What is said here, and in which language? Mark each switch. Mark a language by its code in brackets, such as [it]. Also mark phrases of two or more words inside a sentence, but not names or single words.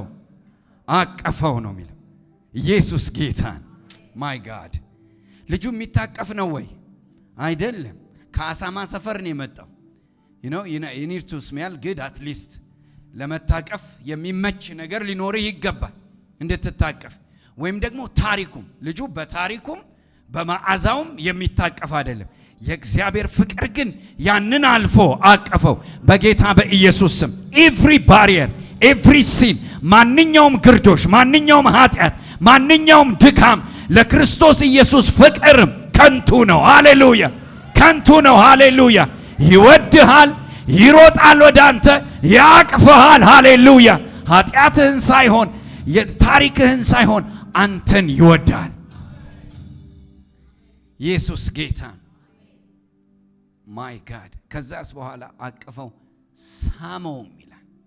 [am] አቀፈው ነው የሚለው። ኢየሱስ ጌታን [en] my God። [am] ልጁ የሚታቀፍ ነው ወይ? አይደለም። ከአሳማ ሰፈር ነው የመጣው። [en] you need to smell good at least [am] ለመታቀፍ የሚመች ነገር ሊኖርህ ይገባል እንድትታቀፍ። ወይም ደግሞ ታሪኩም ልጁ በታሪኩም በመዓዛውም የሚታቀፍ አይደለም። የእግዚአብሔር ፍቅር ግን ያንን አልፎ አቀፈው በጌታ በኢየሱስ ስም። [en] every barrier, every sin፣ [am] ማንኛውም ግርዶሽ፣ ማንኛውም ኃጢአት፣ ማንኛውም ድካም ለክርስቶስ ኢየሱስ ፍቅር ከንቱ ነው። ሃሌሉያ! ከንቱ ነው። ሃሌሉያ! ይወድሃል፣ ይሮጣል ወደ አንተ፣ ያቅፍሃል። ሃሌሉያ! ኃጢአትህን ሳይሆን ታሪክህን ሳይሆን አንተን ይወዳል። ኢየሱስ ጌታ [en] my God። [am] ከዛስ በኋላ አቅፈው ሳመውም ይላል።